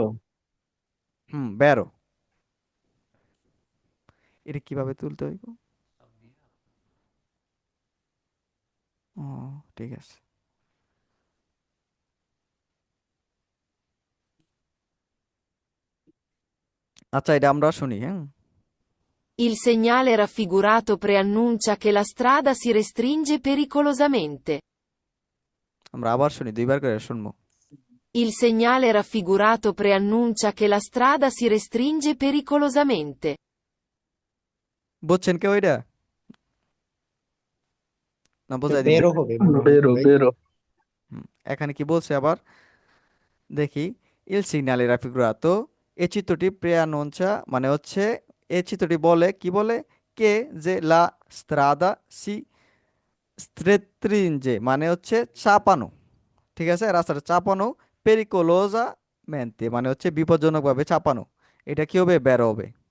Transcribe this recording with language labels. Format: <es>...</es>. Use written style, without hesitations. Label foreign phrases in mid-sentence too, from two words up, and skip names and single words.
<bn>বেরো, এটা কিভাবে তুলতে হইব, ও ঠিক আছে। আচ্ছা, এটা আমরা শুনি, হ্যাঁ।</bn> <it>Il segnale raffigurato preannuncia che la strada si restringe pericolosamente.</it> <bn>আমরা আবার শুনি, দুইবার করে শুনবো।</bn> <it>Il segnale raffigurato preannuncia che la strada si restringe pericolosamente.</it> <bn>বুঝছেন কেউ এটা, না তো বোঝাই দিব। বেরো হবে মনে হয় বেরো ভাই। বেরো। এখানে কি বলছে আবার দেখি,</bn> <it>il segnale raffigurato,</it> <bn>এই চিত্রটি প্রেয়ানোঞ্চা মানে হচ্ছে, এই চিত্রটি বলে কি বলে, কে যে</bn> <it>la strada si restringe</it> <bn>মানে হচ্ছে চাপানো, ঠিক আছে, রাস্তাটা চাপানো,</bn> <it>pericolosamente</it> <bn>মানে হচ্ছে বিপজ্জনকভাবে চাপানো, এটা কি হবে, বের হবে।</bn>